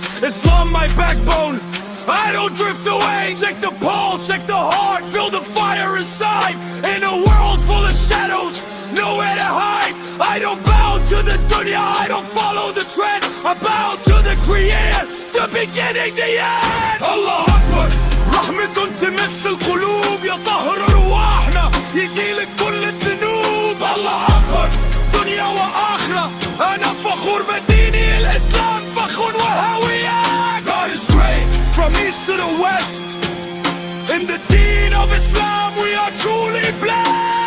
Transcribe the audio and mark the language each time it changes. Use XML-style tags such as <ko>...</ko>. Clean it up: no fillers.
<en>Islam my backbone. I don't drift away. Check the pulse, check the heart. Feel the fire inside. In a world full of shadows, nowhere to hide. I don't bow to the dunya, I don't follow the trend. I bow to the creator, the beginning, the end. Allah Akbar.</en> <ar>رحمة تمس القلوب يطهر رواحنا يزيل كل الذنوب. الله أكبر. دنيا وآخرة أنا فخور بديني الإسلام فخر وهوية.</ar> <en>God is great from east to the west. In the deen of Islam we are truly blessed.</en>